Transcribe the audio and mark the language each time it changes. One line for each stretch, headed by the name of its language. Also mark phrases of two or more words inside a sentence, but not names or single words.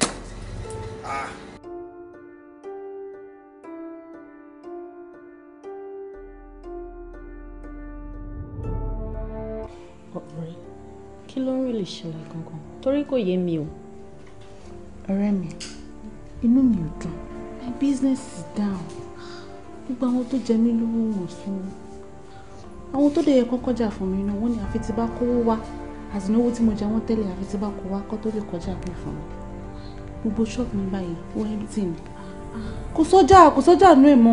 Yoruba: Ọ̀rẹ́, kí ló ń rí lè ṣẹlẹ̀ gangan? Torí kò yé mi o. Ọ̀rẹ́ mi, inú mi ò dùn.
English: My business is down.
Yoruba: Gbogbo àwọn tó jẹ mí lówó wọn sanwó. Àwọn tó dẹ̀ yẹ kó kọjá fún mi náà wọ́n ní àfi tí bá kówó wá. Àsìnà owó tí mo jẹ wọ́n tẹ́lẹ̀ àfi tí bá kó wá kó tó lè kọjá pé fún mi. Gbogbo ṣọ́ọ̀bù mi báyìí wọ́n empty ni. Kò sọ́jà nú ẹ̀ mọ́.